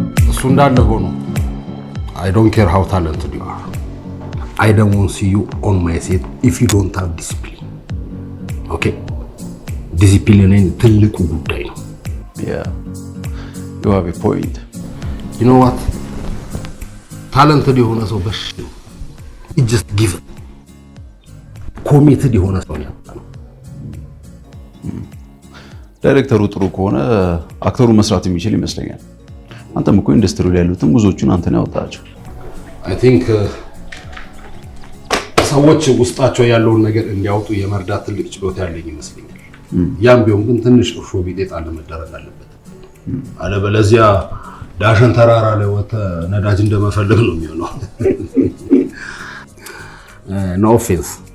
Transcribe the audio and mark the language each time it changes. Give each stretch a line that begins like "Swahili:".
Amharic: እሱ እንዳለ ሆኖ
English: I don't care how talented you are. I don't want to see you on my set if you don't have discipline. Okay? Discipline is
Amharic: ትልቁ ጉዳይ ነው።
English: Yeah. You have a point. You know what?
Amharic: Talented የሆነ ሰው በሽ ነው።
English: It just give it.
Amharic: Committed የሆነ ሰው ነው። ዳይሬክተሩ ጥሩ ከሆነ አክተሩ መስራት የሚችል ይመስለኛል። አንተም እኮ ኢንዱስትሪው ላይ ያሉትን ብዙዎቹን አንተ ነው ያወጣቸው። I think ሰዎች ውስጣቸው ያለውን ነገር እንዲያወጡ የመርዳት ትልቅ ችሎታ ያለኝ ይመስለኛል። ያም ቢሆን ግን ትንሽ እርሾ ቢጤ ጣል መደረግ አለበት። አለበለዚያ ዳሽን ተራራ ላይ ወተ ነዳጅ እንደመፈለግ ነው የሚሆነው።
English: No offense.